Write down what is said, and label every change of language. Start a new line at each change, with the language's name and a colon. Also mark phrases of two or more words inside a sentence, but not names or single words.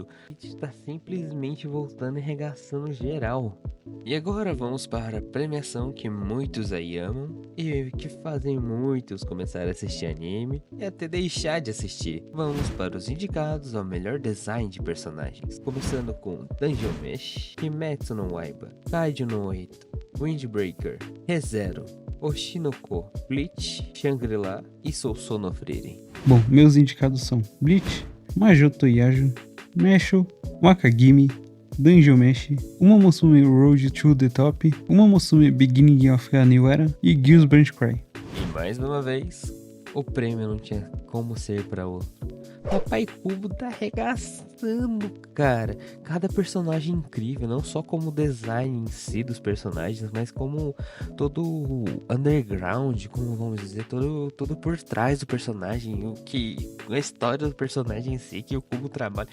Portuguese: Bleach tá simplesmente voltando e arregaçando geral. E agora vamos para a premiação que muitos aí amam e que fazem muitos começar a assistir anime e até deixar de assistir. Vamos para os indicados ao melhor design de personagens, começando com Dungeon Mesh, Kimetsu no Yaiba, Kaiju no Oito, Windbreaker, Re:Zero, Oshinoko, Bleach, Shangri-La e Sousou no Frieren. Bom, meus indicados são Bleach, Majoto Yajo, Mashle, Wakagimi, Dungeon Mesh, Uma Musume Road to the Top, Uma Musume Beginning of a New Era e Gears Cry. E mais uma vez, o prêmio não tinha como ser para outro. Papai Cubo tá arregaçando, cara. Cada personagem incrível, não só como o design em si dos personagens, mas como todo o underground, como vamos dizer, todo por trás do personagem, a história do personagem em si, que o Cubo trabalha.